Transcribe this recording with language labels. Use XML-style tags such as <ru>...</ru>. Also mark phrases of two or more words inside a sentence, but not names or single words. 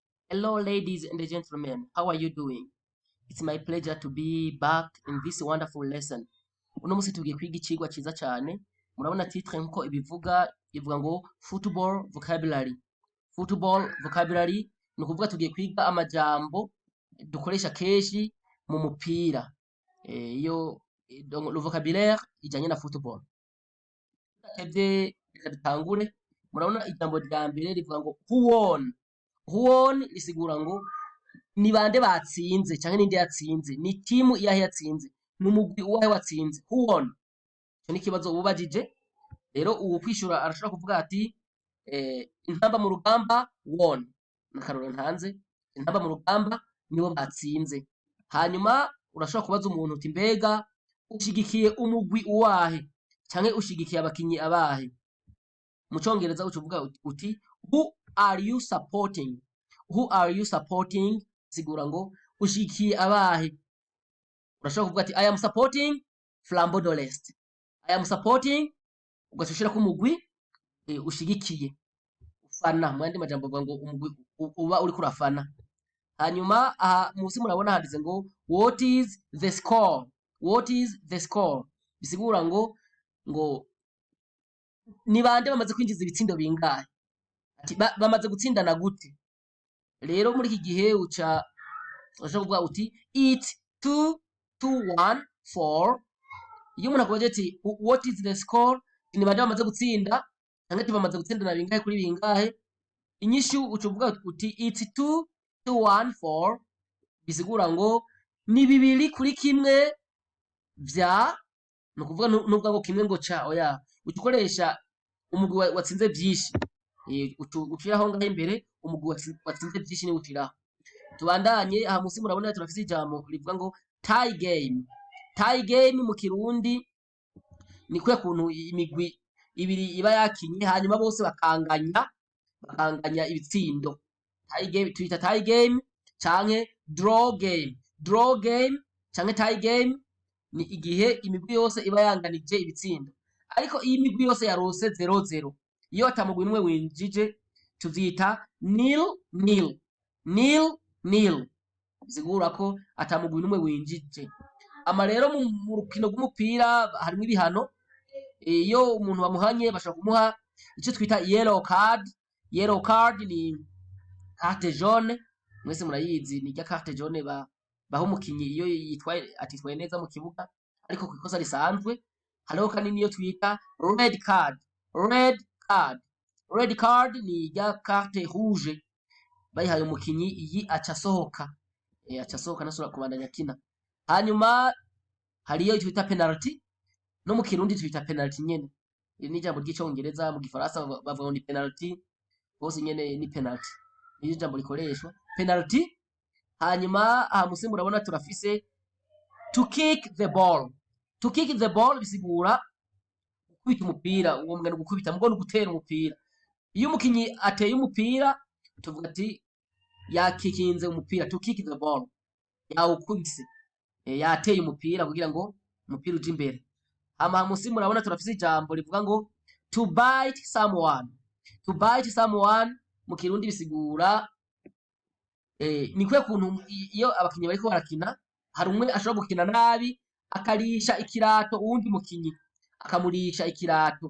<en>Hello, ladies and gentlemen. How are you doing? It's my pleasure to be back in this wonderful lesson.</en> <rn>Uno musi tugiye kwiga icigwa ciza cyane. Murabona titre nkuko ivuga ngo</rn> <en>football vocabulary. Football vocabulary</en> <rn>ni ukuvuga tugiye kwiga amajambo dukoresha keshi mu mupira. Iyo</rn> <fr>donc le vocabulaire</fr> <rn>ijanye na football. Tevye dutangure. Murabona ijambo rya mbere rivuga ngo</rn> <en>who won. Who won</en> <rn>risigura ngo ni bande batsinze canke ninde yatsinze, ni timu iyahe yatsinze, n'umugwi uwahe watsinze.</rn> <en>Who won?</en> <rn>Ico ni ikibazo ubajije. Rero uwo kwishura arashobora kuvuga ati intamba mu rugamba won. Nakaroro ntanze intamba mu rugamba nibo batsinze. Hanyuma urashobora kubaza umuntu uti mbega ushigikiye umugwi uwahe canke ushigikiye abakinyi abahe. Mu Congereza ucuvuga uti</rn> <en>who are you supporting? Who are you supporting?</en> <rn>Sigura ngo ushigikiye abahe. Urashobora kuvuga ati</rn> <en>I am supporting</en> <rn>Flambeau de l'Est.</rn> <en>I am supporting</en> <rn>ugashira ku mugwi ushigikiye ufana. Mwandi majambo bavuga ngo umugwi uba uri kurafana. Hanyuma aha musi murabona handitse ngo</rn> <en>what is the score? What is the score?</en> <rn>Bisigura ngo ni bande bamaze kwinjiza ibitsindo bingahe. Ati bamaze gutsindana gute. Rero muri iki gihe uca urashobora kuvuga uti</rn> <en>it's 2-1 for.</en> <rn>Iyo umuntu akubaje ati</rn> <en>what is the score,</en> <rn>ni bande bamaze gutsinda canke ati bamaze gutsindana bingahe kuri bingahe, inyishu ucuvuga uti</rn> <en>it's 2-1 for.</en> <rn>Bisigura ngo ni 2-1 vya, no kuvuga nubwo ngo kimwe ngo ca oya, ukoresha umugwi watsinze byinshi. Uciraho ngaho imbere umugwi watsinze byinshi ni uciraho. Tubandanye aha musi murabona turafise ijambo rivuga ngo</rn> <en>tie game. Tie game</en> <rn>mu Kirundi ni kwe kuntu imigwi ibiri iba yakinye hanyuma bose bakanganya ibitsindo.</rn> <en>Tie game twita tie game canke draw game. Draw game</en> <rn>canke</rn> <en>tie game</en> <rn>ni igihe imigwi yose iba yanganije ibitsindo. Ariko iyi migwi yose yarose 0-0, iyo atamugwi numwe winjije tuvyita nil-nil. Nil-nil bisigura ko atamugwi numwe winjije. Ama rero mu rukino rw'umupira harimo ibihano. Iyo umuntu bamuhanye bashaka kumuha ico twita</rn> <en>yellow card. Yellow card</en> <rn>ni</rn> <fr>carte jaune.</fr> <rn>Mwese murayizi ni rya</rn> <fr>carte jaune</fr> <rn>baho umukinyi iyo atitwaye neza mu kibuga ariko ku ikosa risanzwe. Hariho kandi niyo twita</rn> <en>red card. Red card</en> <rn>ni rya</rn> <fr>carte rouge</fr> <rn>bayihaye umukinyi, iyi aca sohoka nasura kubandanya kina. Hanyuma hariyo twita penalty, no mu Kirundi twita penalty nyene. Ni ijambo ry'icongereza, mu Gifaransa bavuga ni penalty, bose nyene ni penalty. Ni ijambo rikoreshwa penalty. Hanyuma aha musi murabona turafise</rn> <en>to kick the ball. To kick the ball</en> <rn>bisigura gukubita umupira. Uwo mugani gukubita mugo no gutera umupira. Iyo umukinyi ateye umupira tuvuga ati yakikinze umupira,</rn> <en>to kick the ball,</en> <rn>yawukubise, yateye umupira kugira ngo umupira uje imbere. Ama musi murabona turafise ijambo rivuga ngo</rn> <en>to bite someone. To bite someone</en> <rn>mu Kirundi bisigura ni kwe kuntu iyo abakinyi bariko barakina hari umwe ashobora gukina nabi akarisha ikirato uwundi mukinyi, akamurisha ikirato.</rn>